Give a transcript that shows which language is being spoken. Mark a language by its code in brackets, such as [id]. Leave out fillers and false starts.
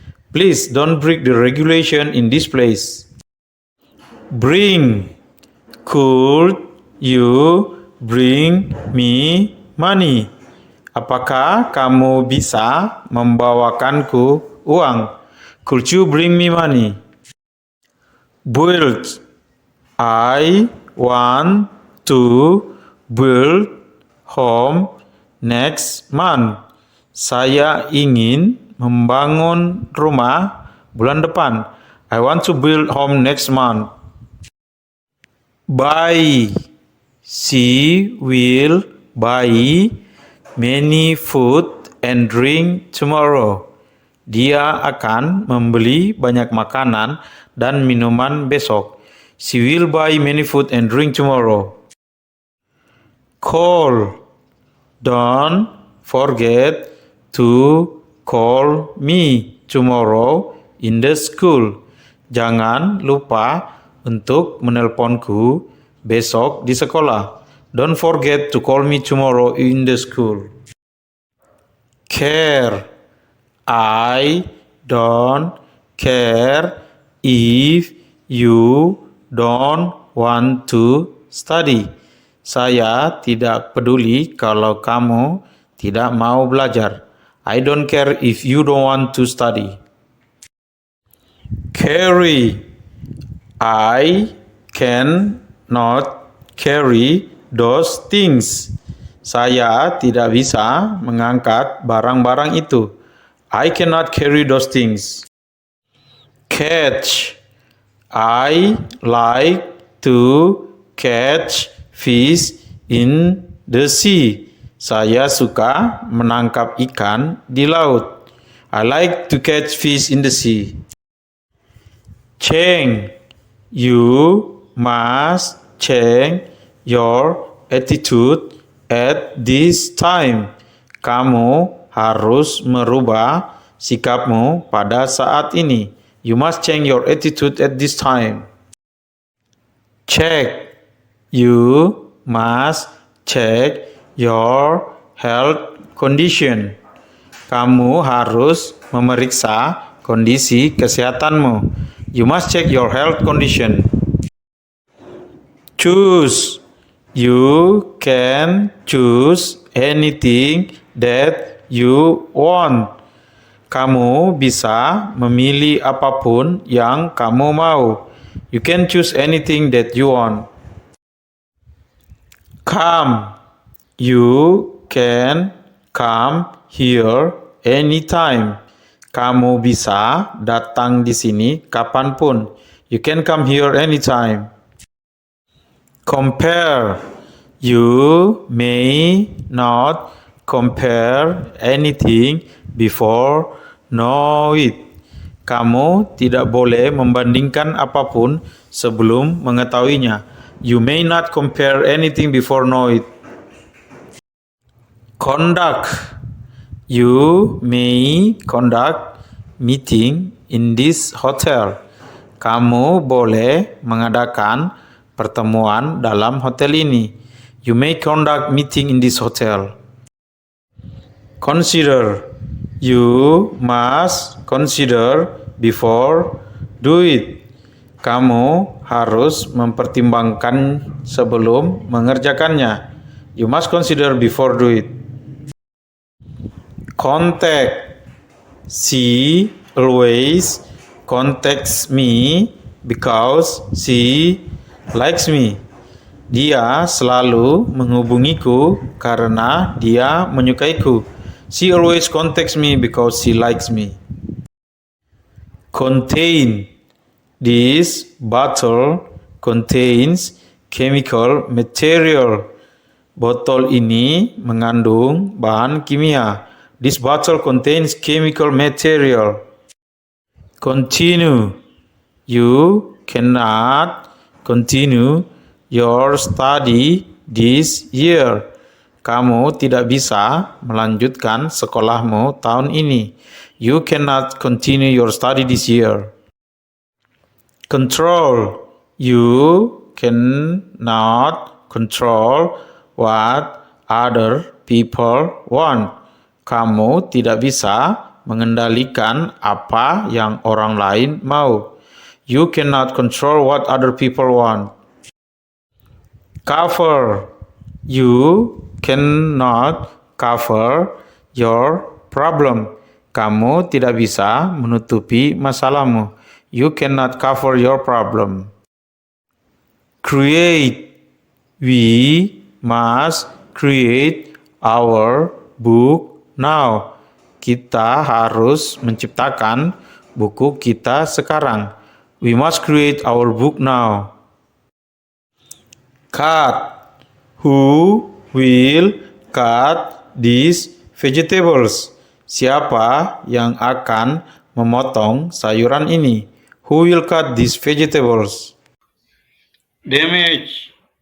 [en] Please don't break the regulation in this place. Bring. Could you bring me money? [id] Apakah kamu bisa membawakanku uang? [en] Could you bring me money? Build. I want to build home next month. [id] Saya ingin membangun rumah bulan depan. [en] I want to build home next month. Buy. She will buy many food and drink tomorrow. [id] Dia akan membeli banyak makanan dan minuman besok. [en] She will buy many food and drink tomorrow. Call. Don't forget to call me tomorrow in the school. [id] Jangan lupa untuk menelponku besok di sekolah. [en] Don't forget to call me tomorrow in the school. Care. I don't care if you don't want to study. [id] Saya tidak peduli kalau kamu tidak mau belajar. [en] I don't care if you don't want to study. Carry. I cannot carry those things. [id] Saya tidak bisa mengangkat barang-barang itu. [en] I cannot carry those things. Catch. I like to catch fish in the sea. [id] Saya suka menangkap ikan di laut. [en] I like to catch fish in the sea. Change. You must change your attitude at this time. [id] Kamu harus merubah sikapmu pada saat ini. [en] You must change your attitude at this time. Check. You must check your health condition. [id] Kamu harus memeriksa kondisi kesehatanmu. [en] You must check your health condition. Choose. You can choose anything that you want. [id] Kamu bisa memilih apapun yang kamu mau. [en] You can choose anything that you want. Come. You can come here anytime. [id] Kamu bisa datang di sini kapanpun. [en] You can come here anytime. Compare. You may not compare anything before know it. [id] Kamu tidak boleh membandingkan apapun sebelum mengetahuinya. [en] You may not compare anything before know it. Conduct. You may conduct meeting in this hotel. [id] Kamu boleh mengadakan pertemuan dalam hotel ini. [en] You may conduct meeting in this hotel. Consider. You must consider before do it. [id] Kamu harus mempertimbangkan sebelum mengerjakannya. [en] You must consider before do it. Contact. She always contacts me because she likes me. [id] Dia selalu menghubungiku karena dia menyukaiku. [en] She always contacts me because she likes me. Contain. This bottle contains chemical material. [id] Botol ini mengandung bahan kimia. [en] This bottle contains chemical material. Continue. You cannot continue your study this year. [id] Kamu tidak bisa melanjutkan sekolahmu tahun ini. [en] You cannot continue your study this year. Control. You cannot control what other people want. [id] Kamu tidak bisa mengendalikan apa yang orang lain mau. [en] You cannot control what other people want. Cover. You cannot cover your problem. [id] Kamu tidak bisa menutupi masalahmu. [en] You cannot cover your problem. Create. We must create our book now. [id] Kita harus menciptakan buku kita sekarang. [en] We must create our book now. Cut. Who will cut these vegetables? [id] Siapa yang akan memotong sayuran ini? [en] Who will cut these vegetables? Damage.